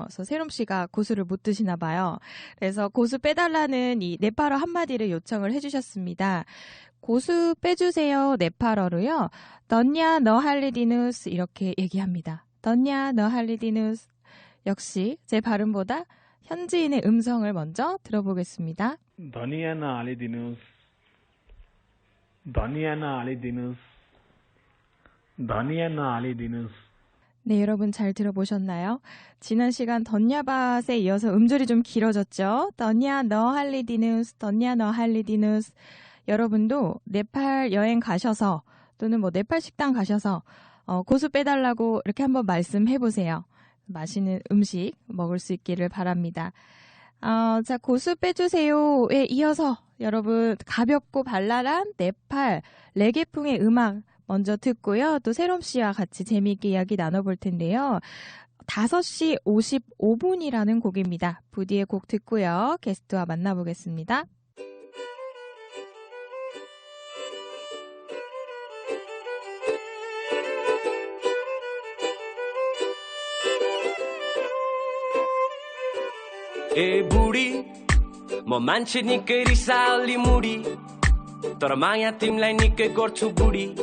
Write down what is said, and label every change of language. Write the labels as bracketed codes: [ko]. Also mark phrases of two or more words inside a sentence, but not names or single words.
[ko] 그래서 세롬 씨가 고수를 못 드시나 봐요. 그래서 고수 빼달라는 이 네팔어 한마디를 요청을 해주셨습니다. 고수 빼주세요 네팔어로요. [ne] धनिया नहालिदिनुहोस् [ko] 이렇게 얘기합니다. [ne] धनिया नहालिदिनुहोस्. [ko] 역시 제 발음보다 현지인의 음성을 먼저 들어보겠습니다. [ne] धनिया नहालिदिनुहोस् धनिया नहालिदिनुहोस् धनिया नहालिदिनुहोस् [ko] 네, 여러분 잘 들어보셨나요? 지난 시간 던야밭에 이어서 음절이 좀 길어졌죠? [ne] धनिया नहालिदिनुहोस्, धनिया नहालिदिनुहोस्. [ko] 여러분도 네팔 여행 가셔서 또는 뭐 네팔 식당 가셔서 고수 빼달라고 이렇게 한번 말씀해보세요. 맛있는 음식 먹을 수 있기를 바랍니다. 자, 고수 빼주세요에 이어서 여러분 가볍고 발랄한 네팔 레게풍의 음악 먼저 듣고요. 또 세롬 씨와 같이 재미있게 이야기 나눠볼 텐데요. 5시 55분이라는 곡입니다. 부디의 곡 듣고요. 게스트와 만나보겠습니다. [ne] ए बुढी म मान्छे निकै रिसाली मुडी तर माया तिमीलाई निकै गर्छु बुढी